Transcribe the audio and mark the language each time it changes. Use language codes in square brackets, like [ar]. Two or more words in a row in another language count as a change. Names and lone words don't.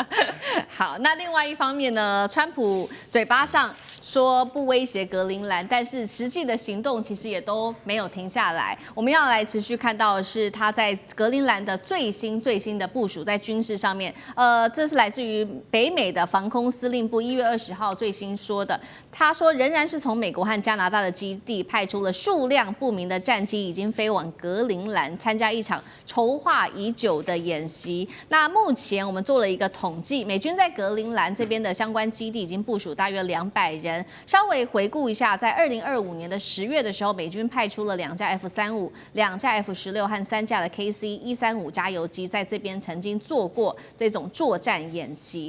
[zh] 好，那另外一方面呢，川普嘴巴上說不威脅格陵蘭，但是實際的行動其實也都沒有停下來。我們要來持續看到的是他在格陵蘭的最新的部署，在軍事上面，這是來自於北美的防空司令部1月20號最新說的。他說，仍然是從美國和加拿大的基地派出了數量不明的戰機，已經飛往格陵蘭參加一場籌劃已久的演習。那目前我們做了一個統計，美軍在格陵蘭這邊的相關基地已經部署大約200人。稍微回顧一下，在2025年的10月的時候，美軍派出了2架 F-35、2架 F-16和3架的 KC-135加油機，在這邊曾經做過這種作戰演習。